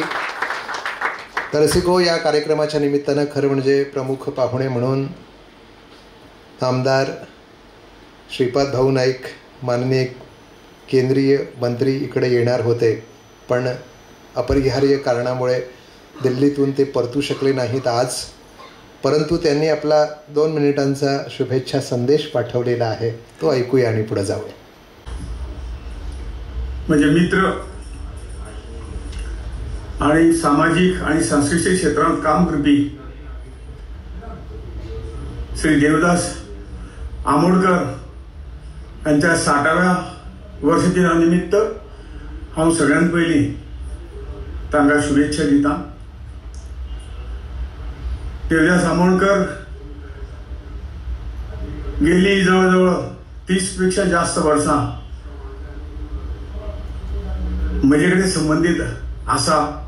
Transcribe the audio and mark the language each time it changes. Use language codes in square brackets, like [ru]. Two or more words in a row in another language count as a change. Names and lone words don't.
[mr] तर रसिको, या कार्यक्रमाच्या निमित्तानं खरं म्हणजे प्रमुख पाहुणे म्हणून आमदार श्रीपाद भाऊ नाईक, माननीय केंद्रीय मंत्री इकडे येणार होते, पण अपरिहार्य कारणामुळे दिल्लीतून ते परतू शकले नाहीत आज. परंतु त्यांनी आपला 2 मिनिटांचा शुभेच्छा संदेश पाठवलेला आहे, तो ऐकूया आणि पुढे जाऊया. [kok] म्हणजे मित्र आणि सामाजिक आणि सांस्कृतिक क्षेत्रात काम करपी श्री देवदास आमोणकर यांच्या 60व्या वर्षदिनानिमित्त हांव सगळ्यांत पयलीं तांकां शुभेच्छा दिता. देवदास आमोणकर गेली जवळजवळ 30 पेक्षा जास्त वर्सां म्हजे कडेन संबंधित आसा.